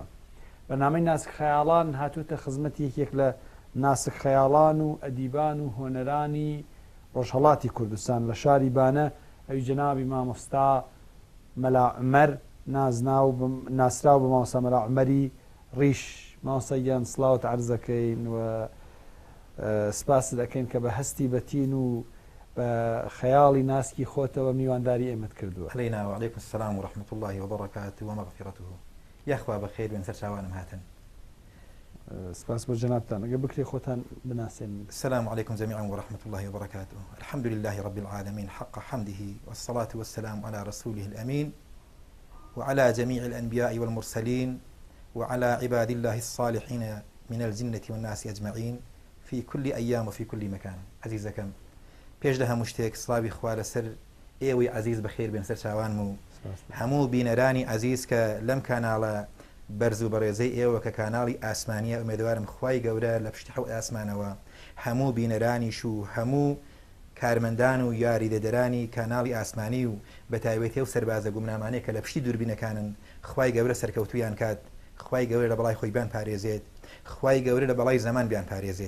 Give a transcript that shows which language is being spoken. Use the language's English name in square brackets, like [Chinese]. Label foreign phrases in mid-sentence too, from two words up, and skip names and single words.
[Central Kurdish] بەرنامەی ناسک خەیاڵان هاتووتە خزمەتی یەکێک لە ناسک خەیاڵان و ئەدیبان و هۆنەرانی ڕۆژهەڵاتی کوردستان لە شاری بانە ئەوی جەنابی مامۆستا مەلا عومەر ناسراو بە مامۆستا مەلا عومەری ڕیش. مامۆستایان سڵاوت عەرز دەکەین و سپاس دەکەین کە بە هەستی بەتین و خيالي ناسكي خوته وميوانداري امت كردوه. [Arabic] علينا وعليكم السلام ورحمة الله وبركاته ومغفرته. [Central Kurdish] يا اخوا بخير بين سرشاوانم هاتن. سپاس بو جنابتان اگه بكري خوتان بناسين. [Arabic] السلام عليكم جميعا ورحمة الله وبركاته. الحمد لله رب العالمين حق حمده والصلاة والسلام على رسوله الأمين وعلى جميع الأنبياء والمرسلين وعلى عباد الله الصالحين من الجنة والناس أجمعين في كل أيام وفي كل مكان. [Central Kurdish] عزيزكم پێش لە هەموو شتێک سڵاوی خوا لەسەر ئێوەی عەزیز بەخێر بێن سەر چاوانم و هەموو بینەرانی عەزیز کە لەم کاناڵە بەرز و بەڕێزەی ئێوە کە کاناڵی ئاسمانیە ئومێدوارم خوای گەورە لە پشتی حەوت ئاسمانەوە هەموو بینەرانیش و هەموو کارمەندان و یاریدەدەرانی کاناڵی ئاسمانی و بەتایبەتی و سەربازە گومنامانەیە کە لە پشتی دووربینەکانن خوای گەورە سەرکەوتویان کات خوای گەورە لە بەڵای خۆی بیان پارێزێت خوای گەورە لە بەڵای زەمان بیان پارێزێت.